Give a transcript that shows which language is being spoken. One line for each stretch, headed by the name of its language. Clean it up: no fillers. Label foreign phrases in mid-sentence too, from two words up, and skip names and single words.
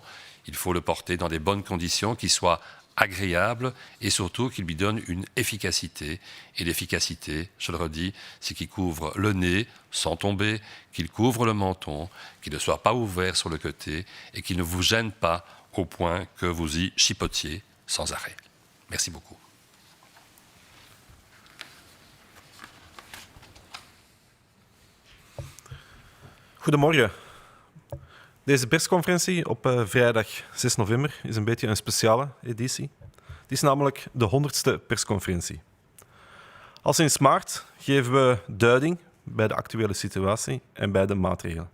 French: Il faut le porter dans des bonnes conditions qui soient agréable et surtout qu'il lui donne une efficacité. Et l'efficacité, je le redis, c'est qu'il couvre le nez sans tomber, qu'il couvre le menton, qu'il ne soit pas ouvert sur le côté et qu'il ne vous gêne pas au point que vous y chipotiez sans arrêt. Merci beaucoup.
Dutch: Goedemorgen. Deze persconferentie op vrijdag 6 november is een beetje een speciale editie. Het is namelijk de 100ste persconferentie. Al sinds maart geven we duiding bij de actuele situatie en bij de maatregelen.